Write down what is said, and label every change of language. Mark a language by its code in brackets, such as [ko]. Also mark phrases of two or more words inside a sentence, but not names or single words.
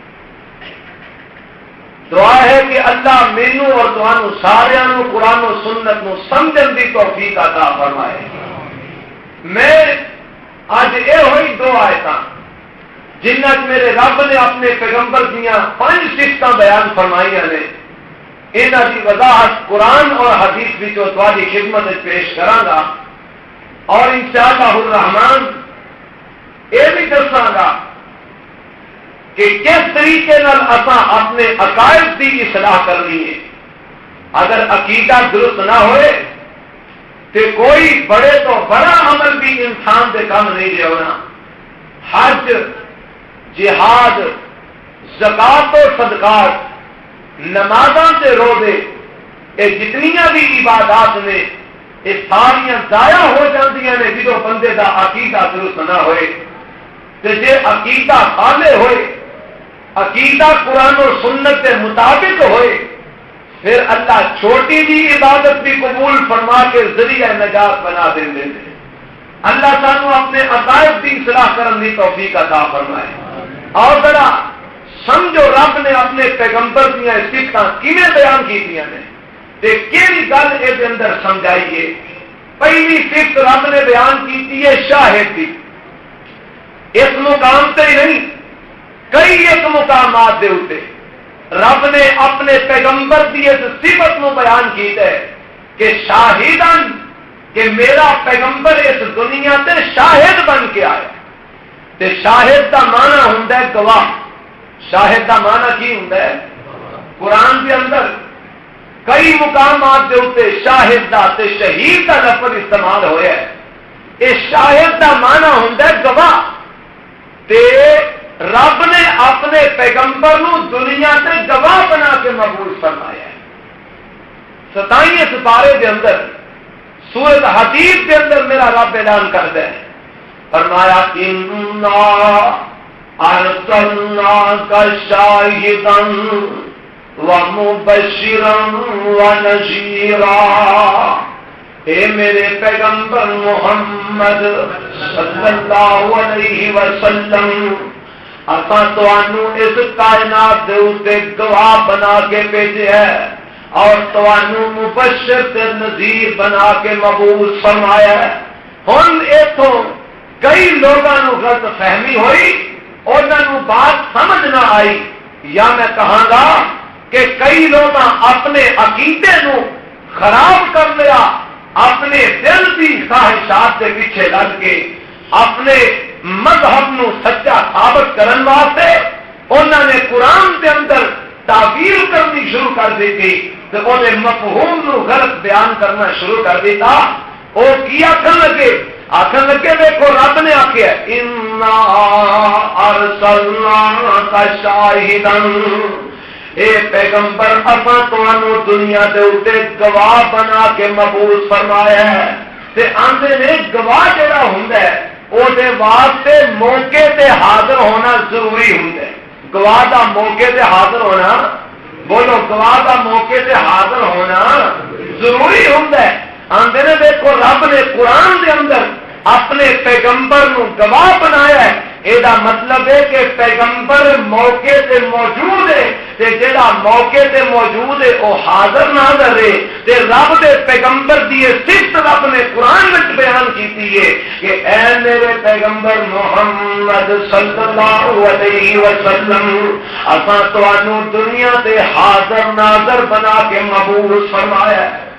[pa] دعا ہے کہ اللہ مینوں اور تانوں سارے قرآن و سنت نو سمجھن دی توفیق عطا فرمائے۔ میں اج یہ ہوئی دو آیتاں جنہ میرے رب نے اپنے پیغمبر دیا 5 صفتاں بیان فرمائیاں نے، انہاں دی وضاحت قرآن اور حدیث وچوں تہاڈی خدمت وچ پیش کراں گا، اور [ar] انشاءاللہ الرحمن [pa] یہ بھی دساں گا کہ کس طریقے اساں اپنے عقائد کی اصلاح کرنی ہے۔ اگر عقیدہ درست نہ ہوئے تو کوئی بڑے تو بڑا عمل بھی انسان دے کام نہیں لے ہونا۔ حج، جہاد، زکات و صدقات، نمازاں تے روزے، یہ جتنیاں بھی عبادات نے یہ ساریاں ضائع ہو جاندیاں نے جدو بندے دا عقیدہ درست نہ ہوئے۔ تے جے عقیدہ صالح ہوئے، عقیدہ قرآن و سنت کے مطابق ہوئے، پھر اللہ چھوٹی جی عبادت بھی قبول فرما کے ذریعہ نجات بنا دیں گے۔ اللہ سانو اپنے عقائد کی اصلاح کرنے کی توفیق عطا فرمائے۔ اور ذرا سمجھو رب نے اپنے پیغمبر دیا صفتاں کیویں بیان کیتیاں نے تے کیڑی گل اس اندر سمجھائیے۔ [ur] پہلی صفت رب نے بیان کی ہے شاہد کی۔ [pa] اس مقام سے ہی نہیں، کئی ایک مقامات دے اوتے رب نے اپنے پیغمبر کی اس صفت کو بیان کیتا ہے کہ شاہدن، کہ میرا پیغمبر اس دنیا تے شاہد بن کے آیا۔ تے شاہد کا معنی ہوندا ہے گواہ۔ شاہد کا معنی کی ہوندا ہے؟ قرآن کے اندر کئی مقامات دے اوتے شاہد دا تے شہید کا لفظ استعمال ہویا ہے۔ اس شاہد کا معنی ہوندا ہے گواہ۔ تے رب نے اپنے پیغمبر نو دنیا سے گواہ بنا کے مقبول فرمایا ہے۔ [ur] 27 سپارے کے اندر سورۃ حدید کے اندر میرا رب اعلان کرتا ہے، فرمایا انا [ar] ارسلناک شاہدا ومبشرا ونذیرا، [pa] اے میرے پیغمبر محمد [ar] صلی اللہ علیہ وسلم، [pa] اساں تانوں اس کائنات دے اوتے گواہ بنا کے بھیجا ہے اور تانوں مبشر تے نذیر بنا کے مبعوث فرمایا ہے۔ ہن ایتھوں کئی لوگاں نوں غلط فہمی ہوئی، انہاں نوں بات سمجھ نہ آئی، یا میں کہاں گا کہ کئی لوگ اپنے عقیدے نو خراب کر لیا، اپنے دل کی خواہشات کے پیچھے لگ کے اپنے مذہب نو سچا ثابت کرن واسطے انہوں نے قرآن کے اندر تعبیر کرنی شروع کر دی تھی، تو انہیں مفہوم نو غلط بیان کرنا شروع کر دیتا۔ وہ کیا کر لگے آخر لگے دیکھو رب نے آخیا [ar] انا ارسلناک شاہدن، [pa] اے پیغمبر اساں تانوں دنیا دے اوتے گواہ بنا کے مبعوث فرمایا ہے۔ تے آندے نے گواہ جڑا ہوندا ہے او دے واسطے موقع تے حاضر ہونا ضروری ہوندا ہے۔ گواہ دا موقع تے حاضر ہونا، بولو گواہ دا موقع تے حاضر ہونا ضروری ہوندا ہے۔ آندے نے دیکھو رب نے قرآن دے اندر اپنے پیغمبر نو گواہ بنایا ہے، یہ مطلب ہے کہ پیغمبر موقع تے موجود ہے، تے جڑا موقع تے موجود ہے وہ حاضر ناظر ہے۔ تے رب دے پیغمبر دی صفت رب نے قرآن میں بیان کیتی ہے کہ اے میرے پیغمبر محمد [ar] صلی اللہ علیہ وسلم [pa] اساں تانوں دنیا تے حاضر ناظر بنا کے مبعوث فرمایا ہے۔